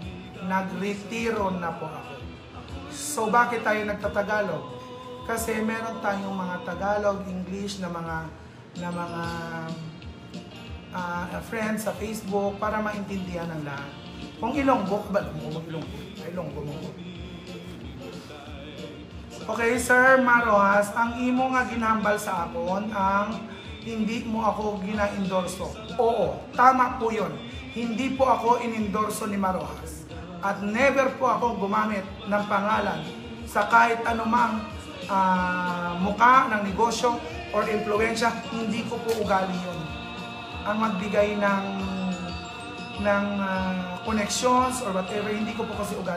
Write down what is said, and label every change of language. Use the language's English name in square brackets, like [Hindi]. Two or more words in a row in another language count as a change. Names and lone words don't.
[Filipino] Nag-retiro na po ako. So bakit tayo nagtatagalog? Kasi meron tayong mga Tagalog, English na mga friends sa Facebook para maintindihan ng lahat. Kung Ilonggo, ba't mo mag-Ilonggo? Ay, Ilonggo mo. [Hiligaynon] Okay, Sir Marojas, ang imo nga ginhambal sa akon ang hindi mo ako gina-endorso. [Filipino] Oo, tama po yun. Hindi po ako in-endorso ni Marojas. At never po ako gumamit ng pangalan sa kahit anumang muka ng negosyo or impluensya. Hindi ko po ugali yun. Ang magbigay ng connections [English] or whatever, [Filipino] hindi ko po kasi ugali.